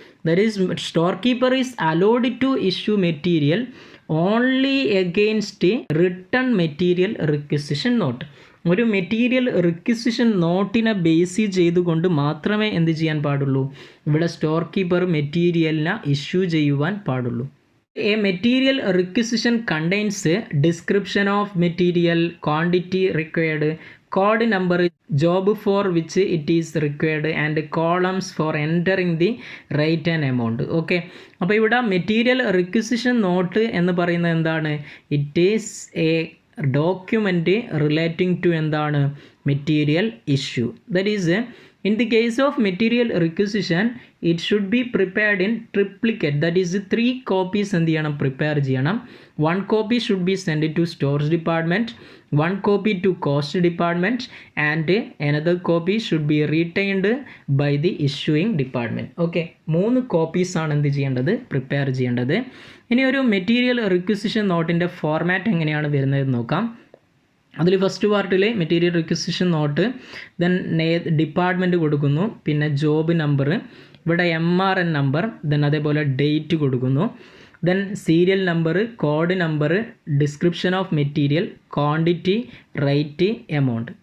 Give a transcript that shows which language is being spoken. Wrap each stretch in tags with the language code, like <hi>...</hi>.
<en>That is store keeper is allowed to issue material only against written material requisition note.</en> <ml>ഒരു material റിക്വിസിഷൻ നോട്ടിനെ base ചെയ്തുകൊണ്ട് മാത്രമേ എന്ത് ചെയ്യാൻ പാടുള്ളൂ, ഇവിടെ സ്റ്റോർ കീപ്പർ മെറ്റീരിയലിനെ ഇഷ്യൂ ചെയ്യുവാൻ പാടുള്ളൂ.</ml> <en>A material requisition contains description of material, quantity required, code number, job for which it is required and columns for entering the rate and amount.</en> <ml>Okay, അപ്പോൾ ഇവിടെ മെറ്റീരിയൽ റിക്വിസിഷൻ നോട്ട് എന്ന് പറയുന്നത് എന്താണ്,</ml> <en>it is a document relating to</en> <ml>എന്താണ്, material issue.</ml> <en>That is in the case of material requisition it should be prepared in triplicate. That is 3 copies</en> <ml>എന്ത് ചെയ്യണം, prepare ചെയ്യണം.</ml> <en>1 copy should be sent to stores department, 1 copy to cost department and another copy should be retained by the issuing department.</en> <ml>Okay, 3 copies ആണ് എന്ത് ചെയ്യേണ്ടത്, prepare ചെയ്യേണ്ടത്. ഇനി ഒരു material റിക്വിസിഷൻ നോട്ടിൻ്റെ format എങ്ങനെയാണ് വരുന്നത് നോക്കാം. അതിൽ ഫസ്റ്റ് പാർട്ടിൽ മെറ്റീരിയൽ റിക്വിസിഷൻ നോട്ട്, ദെൻ ഡിപ്പാർട്ട്മെൻറ്റ് കൊടുക്കുന്നു, പിന്നെ ജോബ് നമ്പർ, ഇവിടെ MRN നമ്പർ, ദെൻ അതേപോലെ ഡേറ്റ് കൊടുക്കുന്നു, then serial number, code number, description of material, quantity, rate, amount.</ml>